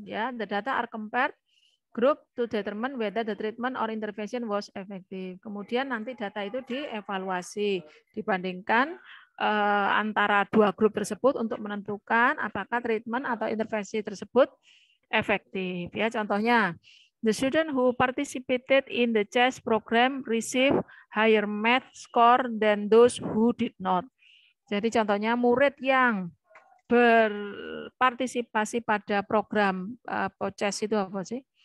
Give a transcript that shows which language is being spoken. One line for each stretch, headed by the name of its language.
English: Ya, the data are compared group to determine whether the treatment or intervention was effective.
Indonesian: Kemudian nanti data itu dievaluasi, dibandingkan antara 2 grup tersebut untuk menentukan apakah treatment atau intervensi tersebut efektif.
English: Ya, contohnya, the student who participated in the CHESS program receive higher math score than those who did not.
Indonesian: Jadi contohnya murid yang berpartisipasi pada program CHESS itu apa sih?